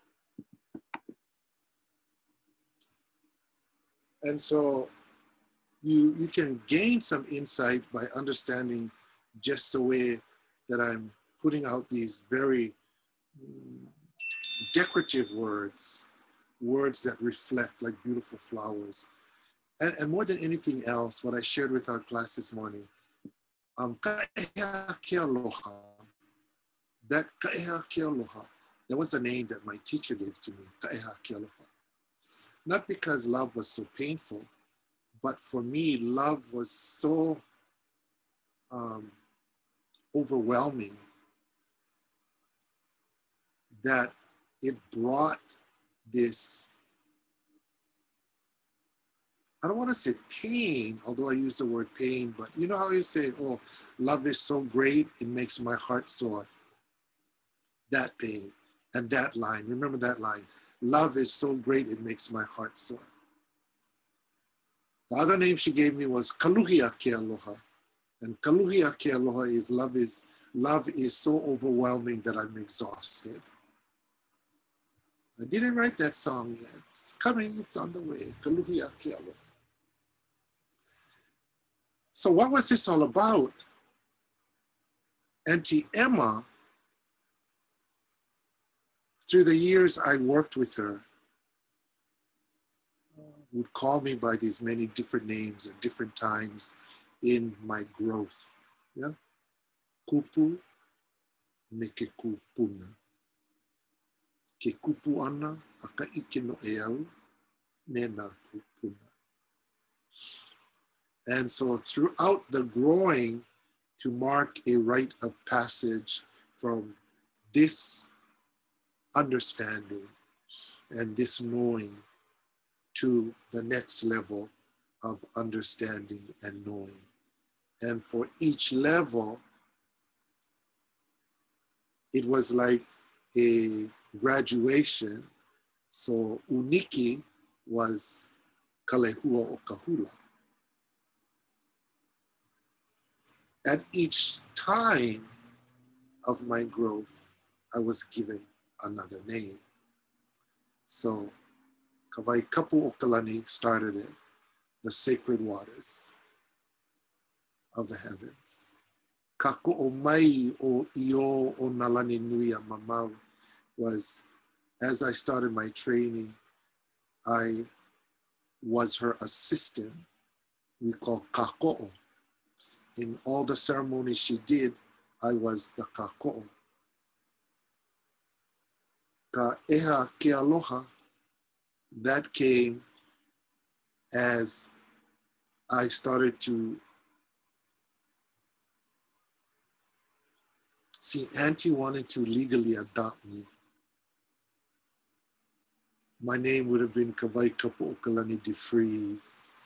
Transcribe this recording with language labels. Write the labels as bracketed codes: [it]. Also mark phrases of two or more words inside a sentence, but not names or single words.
[en] And so you can gain some insight by understanding just the way that I'm putting out these very decorative words, words that reflect like beautiful flowers. And more than anything else, what I shared with our class this morning, ka ʻEHA ke aloha, that ka ʻEHA ke aloha, that was the name that my teacher gave to me, ka ʻEHA ke aloha. Not because love was so painful, but for me, love was so overwhelming that it brought this, I don't want to say pain, although I use the word pain, but you know how you say, oh, love is so great, it makes my heart sore. That pain and that line, remember that line, love is so great, it makes my heart sore. The other name she gave me was Kaluhia ke aloha. And Kaluhia ke aloha is love is so overwhelming that I'm exhausted. I didn't write that song yet. It's coming, it's on the way. Kaluhia ke aloha. So what was this all about? Auntie Emma, through the years I worked with her, would call me by these many different names at different times in my growth. Yeah? [haw] Kupu me ke kupuna. Ke kupu ana a ka ike no e au me nā kupuna. [en] And so throughout the growing, to mark a rite of passage from this understanding and this knowing to the next level of understanding and knowing. And for each level, it was like a graduation. So uniki was kalehua o kahula. At each time of my growth, I was given another name. So Kawai Kapu o Kalani started it, the sacred waters of the heavens. Kako o mai o io o nalani nui a mamau was as I started my training, I was her assistant. We call kako'o. In all the ceremonies she did, I was the kako'o. Ka ʻEHA ke aloha, that came as I started to see Auntie wanted to legally adopt me. My name would have been Kawai Kapu'okalani DeFries.